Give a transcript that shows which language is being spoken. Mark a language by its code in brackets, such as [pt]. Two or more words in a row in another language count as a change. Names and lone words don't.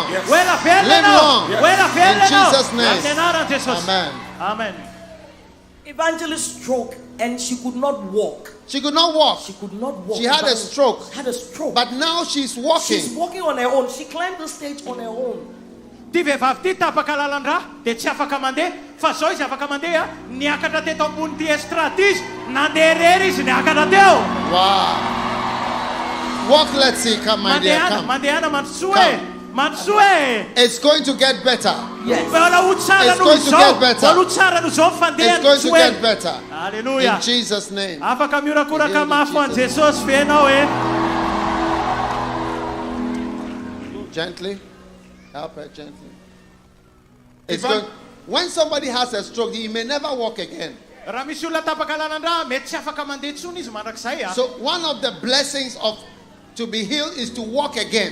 [en] Live long. In Jesus' name. Amen. Amen. Evangelist stroke and she could not walk. She could not walk. She could not walk. She had a stroke. Had a stroke. But now she's walking. She's walking on her own. She climbed the stage on her own. [mg] Ty vehivavy ty tapaka lalan-drà dia tsy afaka mandeha fa zao izy afaka mandeha niakatra teto ambony ty estrade izy nandeha rery izy niakatra teo. [en] Wow. Walk, let's see. Come, my dear. Come. [mg] Mandehana mandrosoe. Mandrosoe. [en] It's going to get better. Yes. It's going to get better. It's going to get better. Hallelujah. In Jesus' name. [mg] Afaka miorakoraka mafo an Jesosy fenao e. [en] Gently. Help her gently. It's going, when somebody has a stroke, he may never walk again. So one of the blessings of to be healed is to walk again.